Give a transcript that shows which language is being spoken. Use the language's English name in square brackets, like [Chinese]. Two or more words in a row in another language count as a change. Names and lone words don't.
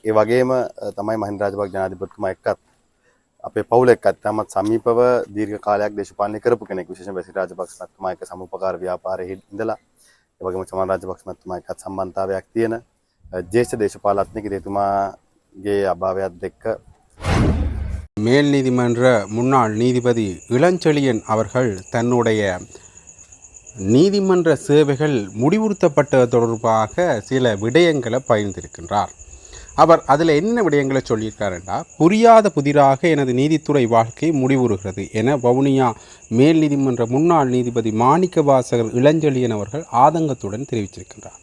[Sinhala] ඒ වගේම තමයි මහින්ද රාජපක්ෂ ජනාධිපතිතුමා එක්කත් අපේ පවුල එක්කත් තමත් සමීපව දීර්ඝ කාලයක් දේශපාලනය කරපු කෙනෙක්. විශේෂයෙන් බැසිල් රාජපක්ෂ මහත්මයා එක්ක සමුපකාර ව්‍යාපාරයේ ඉඳලා ඒ වගේම චමන් රාජපක්ෂ මහත්මයා එක්කත් සම්බන්ධතාවයක් තියෙන ජ්‍යෙෂ්ඨ දේශපාලඥයෙක්. එතුමාගේ අභාවයත් එක්ක [Tamil] மேல் நீதிமன்ற முன்னாள் நீதிபதி இளஞ்செழியன் அவர்கள் தன்னுடைய நீதிமன்ற சேவைகள் முடிவுறுத்தப்பட்டது தொடர்பாக சில விடயங்களை பகிர்ந்திருக்கின்றார். அவர் அதில் என்ன விடயங்களை சொல்லியிருக்காருன்னா, புரியாத புதிராக எனது நீதித்துறை வாழ்க்கை முடிவுறுகிறது என வவுனியா மேல் நீதிமன்ற முன்னாள் நீதிபதி மாணிக்க வாசகர் இளஞ்செழியன் அவர்கள் ஆதங்கத்துடன் தெரிவித்திருக்கின்றார்.